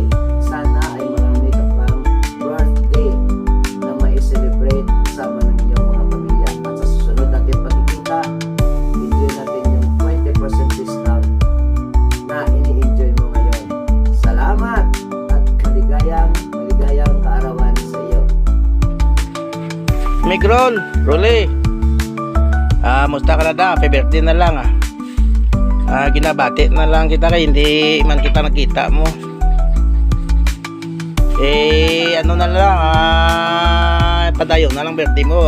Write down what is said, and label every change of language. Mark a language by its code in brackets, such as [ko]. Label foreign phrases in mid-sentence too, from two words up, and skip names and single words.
[tl] Sana ay marami ka pang birthday na mai-celebrate kasama ng iyong mga pamilya. At sa susunod natin pagkikita, enjoy natin yung 20% discount na ini-enjoy mo ngayon. Salamat at maligayang kaarawan sa iyo. Migrol, Rolly. Musta ka na da? [en] Happy birthday [hil] na lang ginabati na lang kita kay hindi man kita nakita mo. [tl] Ano na lang, padayon na lang birthday mo.